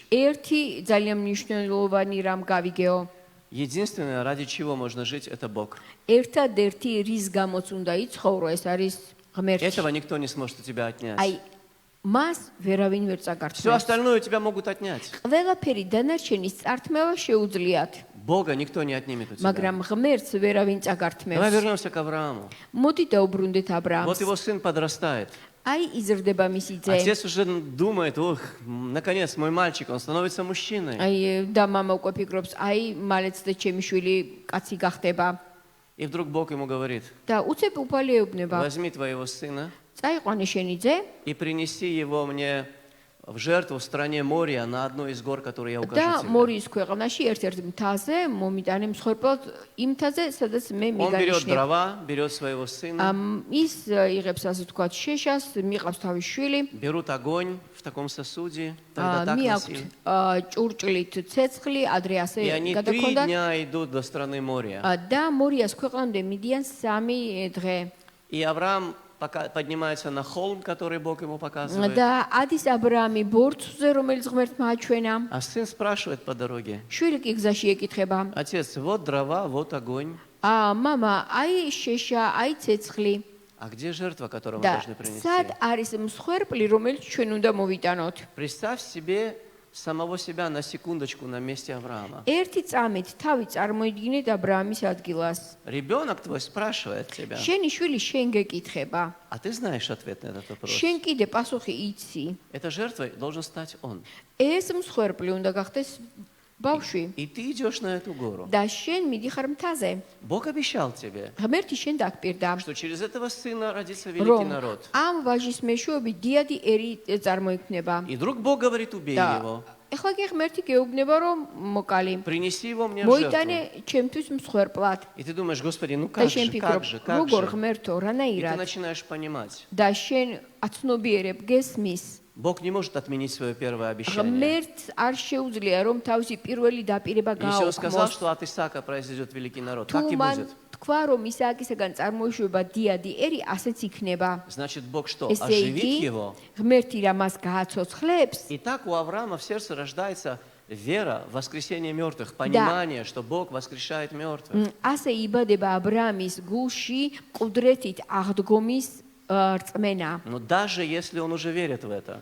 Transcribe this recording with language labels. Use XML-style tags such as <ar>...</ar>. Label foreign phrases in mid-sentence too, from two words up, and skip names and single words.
<ka>ერთი ძალიან მნიშვნელოვანი რამ გავიგეო.</ka> <ru>Единственное, ради чего можно жить, это Бог.</ru> <ka>ერთადერთი რის გამოც უნდა იცხოვრო, ეს არის ღმერთი.</ka> <ru>Этого никто не сможет у тебя отнять.</ru> <ka>აი მას ვერავინ ვერ</ka> <ru>Все</ru> <ka>წაგართმევს.</ka> <ru>остальное у тебя могут отнять.</ru> <ka>ყველაფერი დანარჩენის წართმევა შეუძლიათ,</ka> <ru>Бога никто не отнимет у тебя.</ru> <ka>მაგრამ ღმერთს ვერავინ</ka> <ru>Давай</ru> <ka>წაგართმევს.</ka> <ru>вернемся к Аврааму.</ru> <ka>მოდი დაუბრუნდეთ</ka> <ru>Вот</ru> <ka>აბრაამს.</ka> <ru>его сын подрастает.</ru> <ka>აი იზრდება მისი ძე.</ka> <ru>Отец уже думает, ох, наконец, мой мальчик, он становится мужчиной.</ru> <ka>აი და მამა უკვე ფიქრობს, აი მალეც და ჩემი შვილი კაცი გახდება.</ka> <ru>И вдруг Бог ему говорит,</ru> <ka>და უცებ უფალეებნება.</ka> <ru>возьми твоего сына</ru> <ka>წაიყვანე შენი ძე</ka> <ru>и принеси его мне в жертву в стране Мория на одной из гор, которые я укажу</ru> <ka>და</ka> <ru>тебе.</ru> <ka>მორიის ქვეყანაში ერთ-ერთ მთაზე მომიტანე მსხვერპლად იმ მთაზე, სადაც მე</ka> <ru>Он берет</ru> <ka>მიგანიშნებ.</ka> <ru>дрова, берет своего сына,</ru> <ka>ის იღებს ასე ვთქვათ შეშას, მიყავს თავის შვილი,</ka> <ru>берут огонь в таком сосуде, тогда так</ru> <ka>მიაქვთ</ka> <ru>носили.</ru> <ka>ჭურჭლით ცეცხლი, ადრე ასე</ka> <ru>И они 3</ru> <ka>გადაქონდათ</ka> <ru>дня идут до страны Мория.</ru> <ka>და მორიას ქვეყანამდე მიდიან 3 დღე.</ka> <ru>И Авраам поднимается на холм, который Бог ему показывает.</ru> <ka>და ადის აბრაამი ბორცვზე, რომელიც ღმერთმა აჩვენა.</ka> <ru>А сын спрашивает по дороге,</ru> <ka>შვილი კი გზაში ეკითხება:</ka> <ru>отец, вот дрова, вот огонь.</ru> <ka>მამა, აი შეშა, აი ცეცხლი.</ka> <ru>А где жертва, которую мы</ru> <ka>და</ka> <ru>должны принести?</ru> <ka>სად არის მსხვერპლი, რომელიც ჩვენ უნდა მოვიტანოთ?</ka> <ru>Представь себе самого себя на секундочку на месте Авраама.</ru> <ka>ერთი წამით თავი წარმოიდგინეთ აბრაამის ადგილას.</ka> <ru>Ребенок твой спрашивает тебя,</ru> <ka>შენი შვილი შენ გეკითხება.</ka> <ru>а ты знаешь ответ на этот вопрос.</ru> <ka>შენ კიდე პასუხი იცი.</ka> <ru>Этой жертвой должен стать он.</ru> <ka>ეს მსხვერპლი უნდა გახდეს ბავშვი.</ka> <ru>И ты идешь на эту гору.</ru> <ka>და შენ მიდიხარ მთაზე.</ka> <ru>Бог обещал тебе,</ru> <ka>ღმერთი შენ დაგპირდა,</ka> <ru>что через этого сына родится великий</ru> <ka>რომ</ka> <ru>народ.</ru> <ka>ამ ვაჟის მეშვეობით დიადი ერი წარმოიქმნება.</ka> <ru>И вдруг Бог говорит, убей</ru> <ka>და</ka> <ru>его,</ru> <ka>ეხლა კი ღმერთი გეუბნება, რომ მოკალი.</ka> <ru>принеси его мне в жертву.</ru> <ka>მოიტანე ჩემთვის მსხვერპლად.</ka> <ru>И ты думаешь, Господи, ну</ru> <ka>და</ka> <ru>как</ru> <ka>შენ</ka> <ru>же,</ru> <ka>ფიქრობ,</ka> <ru>как</ru> <ka>როგორ</ka> <ru>же?</ru> <ka>ღმერთო,</ka> <ru>И ты</ru> <ka>რანაირად?</ka> <ru>начинаешь понимать,</ru> <ka>და შენ აცნობიერებ გესმის.</ka> <ru>Бог не может отменить свое первое обещание.</ru> <ka>ღმერთს არ შეუძლია რომ თავისი первელი დაპირება</ka> <ru>Если он сказал,</ru> <ka>გააუქმოს.</ka> <ru>что от Исаака произойдет великий народ,</ru> <ka>თუ</ka> <ru>так и</ru> <ka>მან</ka> <ru>будет.</ru> <ka>თქვა რომ ისააკისაგან წარმოიშვება დიადი ერი, ასეც იქნება.</ka> <ru>Значит, Бог что,</ru> <ka>ესე</ka> <ru>оживит</ru> <ka>იგი,</ka> <ru>его?</ru> <ka>ღმერთი რა მას გააცოცხლებს</ka> <ru>И так у Авраама в сердце рождается вера в воскресение мертвых, понимание, что Бог воскрешает мертвых.</ru> <ka>ასე იბადება აბრაამის გულში ყუდრეთით აღდგომის რწმენა.</ka> <ru>Но даже если он уже верит в это,</ru>